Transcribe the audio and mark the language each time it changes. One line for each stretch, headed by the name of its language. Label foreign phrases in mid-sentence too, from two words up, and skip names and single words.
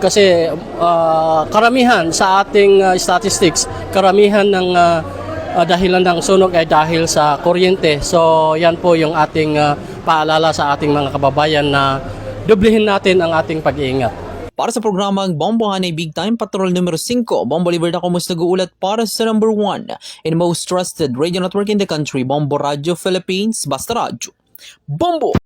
Filipino: Kasi karamihan sa ating statistics, karamihan ng dahilan ng sunog ay dahil sa kuryente. So yan po yung ating paalala sa ating mga kababayan na dublihin natin ang ating pag-iingat. Para sa programang Bombohan ay Big Time Patrol numero 5, Bombo Libertad Comus nag-uulat para sa
English: number 1 and most trusted radio network in the country,
Filipino: Bombo Radio Philippines, Basta Radio. Bombo!